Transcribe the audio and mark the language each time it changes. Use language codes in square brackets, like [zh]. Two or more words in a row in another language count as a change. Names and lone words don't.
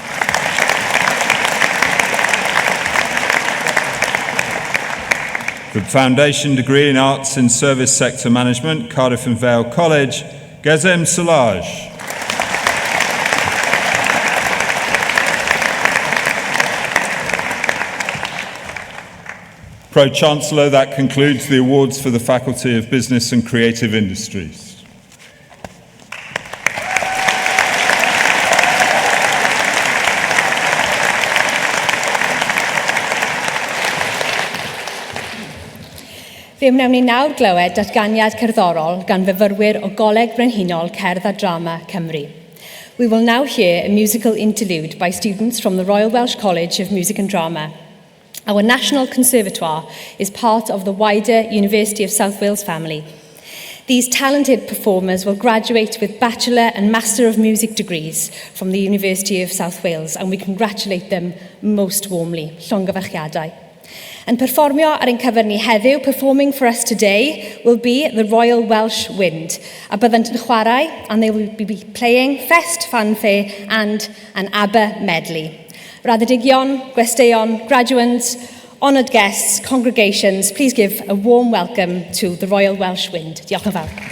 [en] The Foundation Degree in Arts and Service Sector Management, Cardiff and Vale College, Gazem Salaj. Pro-Chancellor, that concludes the awards for the Faculty of Business and Creative Industries. [cy] Fe wnawn ni nawr glywed datganiad cerddorol gan fyfyrwyr o Goleg Brenhinol Cerdd a Drama Cymru. [en] We will now hear a musical interlude by students from the Royal Welsh College of Music and Drama. Our National Conservatoire is part of the wider University of South Wales family. These talented performers will graduate with Bachelor and Master of Music degrees from the University of South Wales, and we congratulate them most warmly. [cy] Llongyfarchiadau. And perfformio ar ein cyfer ni heddiw, [en] performing for us today, will be the Royal Welsh Wind. [cy] A byddant yn chwarae, [en] and they will be playing Fest Fanfare and an ABBA medley. [cy] Raddedigion, gwesteion, graduands, [en] honoured guests, congregations, please give a warm welcome to the Royal Welsh Wind. [cy] Diolch yn fawr.